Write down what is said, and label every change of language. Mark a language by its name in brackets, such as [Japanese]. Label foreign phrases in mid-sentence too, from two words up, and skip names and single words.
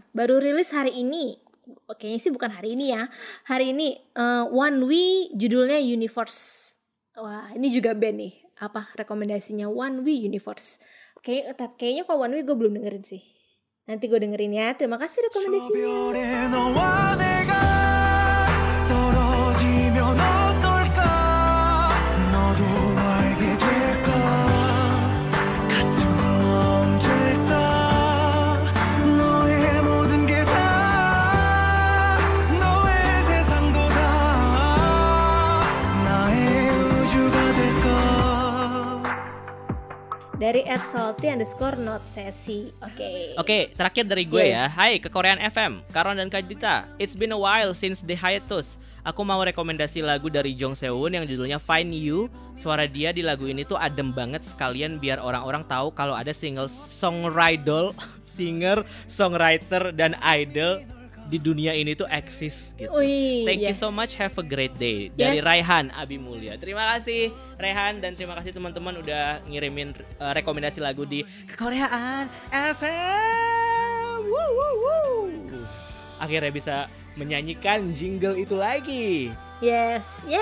[Indonesian] Baru rilis hari ini. Kayaknya sih bukan hari ini ya. Hari ini One We, judulnya Universe. Wah, ini juga band nih. Apa rekomendasinya? One We Universe. Kayaknya kalau One We gue belum dengerin sih. Nanti gue dengerin ya. Terima kasih rekomendasinya. [Korean] 별에 너와 내가 떨어지면 어떨까 너도 알게 될까 같은 마음 될까 너의 모든 게 다 너의 세상도 다 나의 우주가 될까 [Indonesian] Dari @salty_not_sesi. Oke, terakhir dari gue Yeah. ya. Hai ke Korean FM, Karon dan Kak Dita. [English] It's been a while since the hiatus. [Indonesian] Aku mau rekomendasi lagu dari Jong Sehun yang judulnya Find You. Suara dia di lagu ini tuh adem banget, sekalian biar orang-orang tahu kalau ada [English] singer, songwriter [Indonesian] dan idol di dunia ini tuh eksis gitu. Wih, [English] Thank [Indonesian] iya. [English] you so much, have a great day. [Indonesian] Dari Yes. Raihan Abimulya. Terima kasih Raihan dan terima kasih teman-teman udah ngirimin rekomendasi lagu di Kekoreaan FM. Woo, woo, woo. Akhirnya bisa menyanyikan jingle itu lagi. Yes.